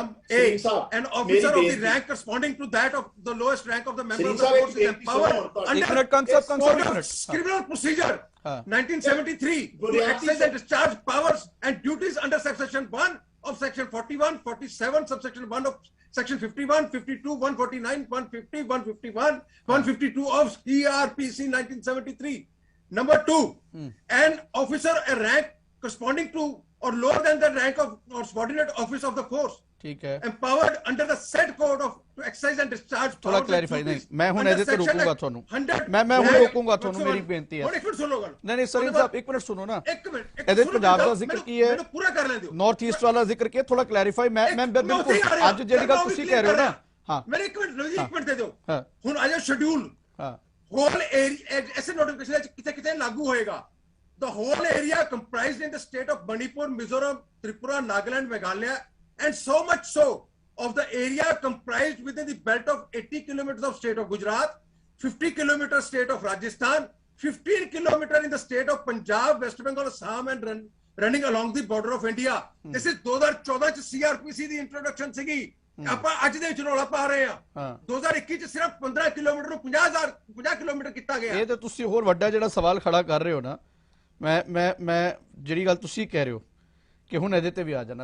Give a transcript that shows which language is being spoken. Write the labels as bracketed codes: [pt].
[en] A, an officer of the rank corresponding to that of the lowest rank of the member of the force is empowered under criminal procedure 1973 to exercise and discharge powers and duties under subsection 1 of section 41, 47, subsection 1 of section 51, 52, 149, 150, 151, 152 of CRPC 1973. Number 2, an officer a rank corresponding to or lower than the rank of or subordinate office of the force, [hi] ठीक है, [en] empowered under the said code of to exercise and discharge [pa] थोड़ा clarify नहीं, मैं हुन ਇਹਦੇ ਤੇ ਰੋਕੂਗਾ ਤੁਹਾਨੂੰ। ਮੈਂ ਹੁਣ ਰੋਕੂਗਾ ਤੁਹਾਨੂੰ, ਮੇਰੀ ਬੇਨਤੀ ਹੈ। ਹੁਣ ਇੱਕ ਮਿੰਟ ਸੁਣੋ ਗੱਲ। ਨਹੀਂ ਸਰੀਨ ਸਾਹਿਬ ਇੱਕ ਮਿੰਟ ਸੁਣੋ ਨਾ। ਇੱਕ ਮਿੰਟ ਇਹਦੇ ਪੰਜਾਬ ਦਾ ਜ਼ਿਕਰ ਕੀ ਹੈ, ਮੈਨੂੰ ਪੂਰਾ ਕਰ ਲੈਣ ਦਿਓ। ਨਾਰਥ ਈਸਟ ਵਾਲਾ ਜ਼ਿਕਰ ਕੀ ਹੈ, ਥੋੜਾ ਕਲੈਰੀਫਾਈ। ਮੈਂ ਬਿਲਕੁਲ ਅੱਜ ਜਿਹੜੀ ਗੱਲ ਤੁਸੀਂ ਕਹਿ ਰਹੇ ਹੋ ਨਾ, ਹਾਂ ਮੇਰੇ ਇੱਕ ਮਿੰਟ ਇੱਕ ਮਿੰਟ ਦੇ ਦਿਓ। ਹਾਂ ਹੁਣ ਆ ਜਾ ਸ਼ਡਿਊਲ, ਹਾਂ ਹੋਲ ਏਰੀਆ ਐਸੇ ਨੋਟੀਫਿਕੇਸ਼ਨ ਵਿੱਚ ਕਿਤੇ ਕਿਤੇ ਲਾਗੂ ਹੋਏਗਾ। [en] The whole area comprised in the state of Manipur, Mizoram, Tripura, Nagaland, Meghalaya, and so much so of the area comprised within the belt of 80 kilometers of state of Gujarat, 50 kilometers state of Rajasthan, 15 kilometers in the state of Punjab, West Bengal, Assam, and running along the border of India. This is [pa] 2014 ਚ CRPC ਦੀ introduction ਸੀਗੀ। ਆਪਾਂ ਅੱਜ ਦੇ ਵਿੱਚ ਰੌਲਾ ਪਾ ਰਹੇ ਹਾਂ। 2021 ਚ ਸਿਰਫ 15 ਕਿਲੋਮੀਟਰ ਨੂੰ 50 ਕਿਲੋਮੀਟਰ ਕੀਤਾ ਗਿਆ। ਇਹ ਤਾਂ ਤੁਸੀਂ ਹੋਰ ਵੱਡਾ ਜਿਹੜਾ ਸਵਾਲ ਖੜਾ ਕਰ ਰਹੇ ਹੋ ਨਾ, ਮੈਂ ਜਿਹੜੀ ਗੱਲ ਤੁਸੀਂ ਕਹਿ ਰਹੇ ਹੋ ਕਿ ਹੁਣ ਇਹਦੇ ਤੇ ਵੀ ਆ ਜਾਣਾ।